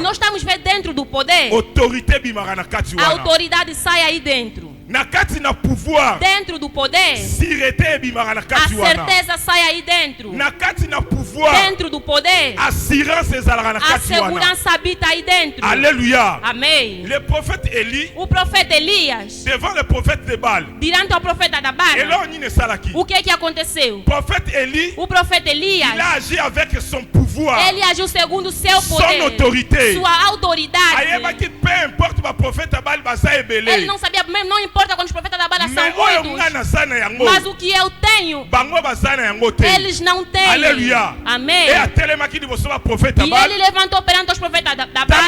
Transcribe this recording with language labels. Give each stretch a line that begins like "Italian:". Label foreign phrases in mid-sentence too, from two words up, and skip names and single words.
Portuguese: nós estamos vendo dentro do poder, a autoridade sai aí dentro. Dentro do poder, a certeza sai aí dentro. Dentro do poder, a segurança habita aí dentro. Aleluia. Amém. O profeta Elias,
French: devant le prophète de Baal,
Portuguese: diante ao profeta da Baal, o que aconteceu? O profeta Elias,
French: il a agi avec son pouvoir,
Portuguese: ele agiu segundo seu poder,
French: son autorité,
Portuguese: sua autoridade. Ele não sabia mesmo, não importa quando os profetas da Baal são muitos, mas o que eu tenho, eles não têm. Aleluia. Amém. E ele levantou perante os profetas da Baal.